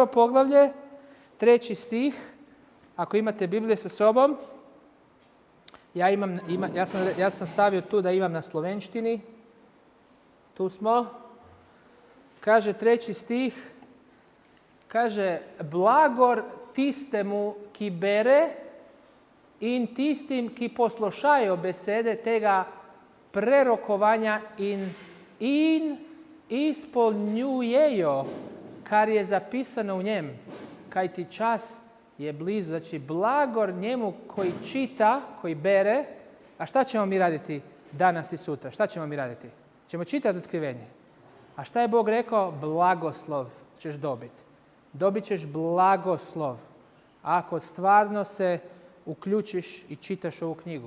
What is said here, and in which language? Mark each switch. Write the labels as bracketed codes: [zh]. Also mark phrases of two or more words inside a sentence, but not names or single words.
[bs] poglavlje, 3. stih. Ako imate Biblije sa sobom, ja sam stavio tu da imam na slovenštini. Tu smo. Kaže 3. stih. Kaže, [sl] blagor tistemu, ki bere in tistim, ki poslušajo besede tega prerokovanja in izpolnjujejo, kar je zapisano u njem, kajti čas je blizu. [bs] Znači, blagor njemu koji čita, koji bere. A šta ćemo mi raditi danas i sutra? Šta ćemo mi raditi? Ćemo čitati Otkrivenje. A šta je Bog rekao? Blagoslov ćeš dobiti. Dobit ćeš blagoslov ako stvarno se uključiš i čitaš ovu knjigu.